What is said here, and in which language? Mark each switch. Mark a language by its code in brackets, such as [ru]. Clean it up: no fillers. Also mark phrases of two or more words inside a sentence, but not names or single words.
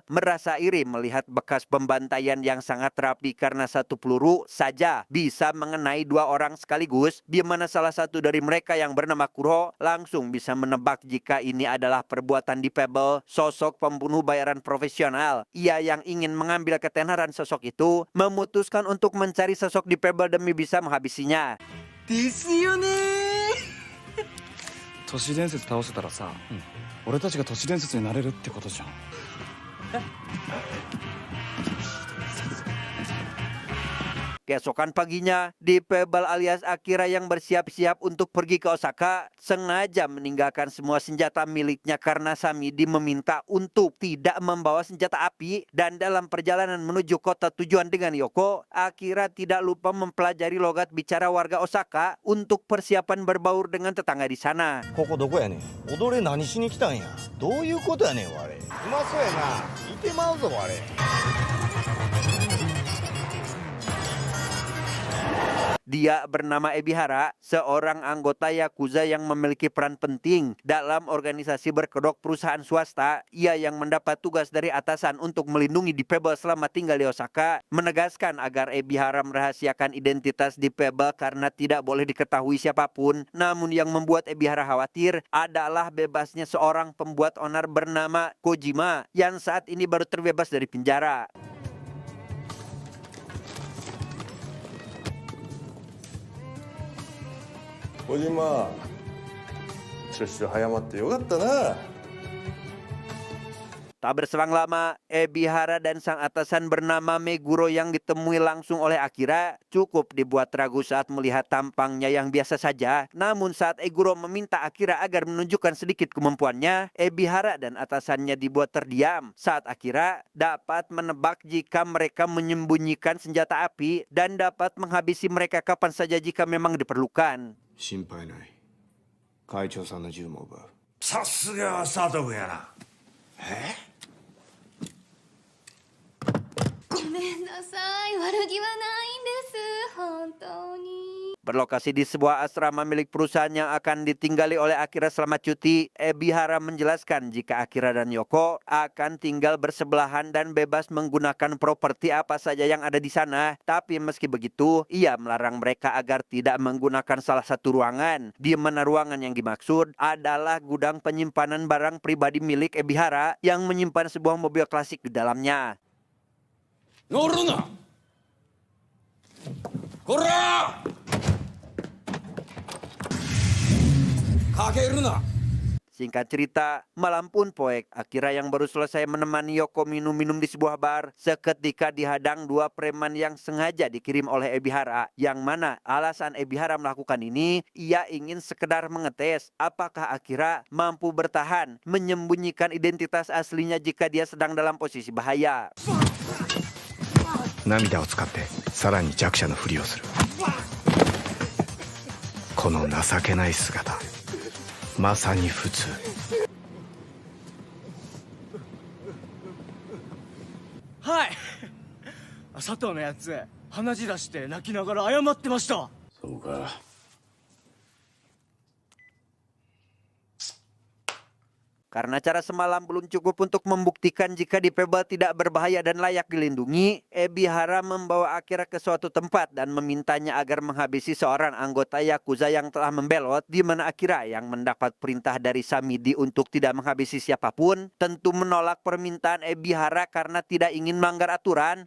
[id] merasa iri melihat bekas pembantaian yang sangat rapi karena 1 peluru saja bisa mengenai 2 orang sekaligus, di mana salah satu dari mereka yang bernama Kuro langsung bisa menebak jika ini adalah perbuatan Deep Pebble, sosok pembunuh bayaran profesional. Ia yang ingin mengambil ketenaran sosok itu memutuskan untuk mencari sosok Deep Pebble demi bisa menghabisinya. [ja] 都市伝説倒せたらさ、俺たちが都市伝説になれるってことじゃん。 [id] Keesokan paginya, Deep Pebble alias Akira yang bersiap-siap untuk pergi ke Osaka sengaja meninggalkan semua senjata miliknya karena Samidi meminta untuk tidak membawa senjata api. Dan dalam perjalanan menuju kota tujuan dengan Yoko, Akira tidak lupa mempelajari logat bicara warga Osaka untuk persiapan berbaur dengan tetangga di sana. [ja] ここどこやねん。踊れ何しに来たんや。どういうことやねん、あれ。うまそうやな。いてまうぞ、あれ。 [id] Dia bernama Ebihara, seorang anggota Yakuza yang memiliki peran penting dalam organisasi berkedok perusahaan swasta. Ia yang mendapat tugas dari atasan untuk melindungi Deep Pebble selama tinggal di Osaka, menegaskan agar Ebihara merahasiakan identitas Deep Pebble karena tidak boleh diketahui siapapun. Namun yang membuat Ebihara khawatir adalah bebasnya seorang pembuat onar bernama Kojima yang saat ini baru terbebas dari penjara. [ja] 小島、シュッシュ早まってよかったな。 [id] Tak berselang lama, Ebihara dan sang atasan bernama Meguro yang ditemui langsung oleh Akira cukup dibuat ragu saat melihat tampangnya yang biasa saja. Namun saat Meguro meminta Akira agar menunjukkan sedikit kemampuannya, Ebihara dan atasannya dibuat terdiam saat Akira dapat menebak jika mereka menyembunyikan senjata api dan dapat menghabisi mereka kapan saja jika memang diperlukan. [ja] 心配ない。会長さんの銃も奪う。さすがは佐藤君やな。ごめんなさい、悪気はないんです、本当に。 [id] Berlokasi di sebuah asrama milik perusahaan yang akan ditinggali oleh Akira selama cuti, Ebihara menjelaskan jika Akira dan Yoko akan tinggal bersebelahan dan bebas menggunakan properti apa saja yang ada di sana. Tapi meski begitu, ia melarang mereka agar tidak menggunakan salah satu ruangan, di mana ruangan yang dimaksud adalah gudang penyimpanan barang pribadi milik Ebihara yang menyimpan sebuah mobil klasik di dalamnya. [ja] 乗るなこらかけるな [id] Singkat cerita, malam pun poek, Akira yang baru selesai menemani Yoko minum-minum di sebuah bar, seketika dihadang dua preman yang sengaja dikirim oleh Ebihara, yang mana alasan Ebihara melakukan ini, ia ingin sekedar mengetes apakah Akira mampu bertahan menyembunyikan identitas aslinya jika dia sedang dalam posisi bahaya. [ja] 涙を使ってさらに弱者のふりをするこの情けない姿まさに普通はい佐藤のやつ鼻血出して泣きながら謝ってました。そうか。 [id] Karena cara semalam belum cukup untuk membuktikan jika Dipebel tidak berbahaya dan layak dilindungi, Ebihara membawa Akira ke suatu tempat dan memintanya agar menghabisi seorang anggota Yakuza yang telah membelot, di mana Akira yang mendapat perintah dari Samidi untuk tidak menghabisi siapapun, tentu menolak permintaan Ebihara karena tidak ingin melanggar aturan.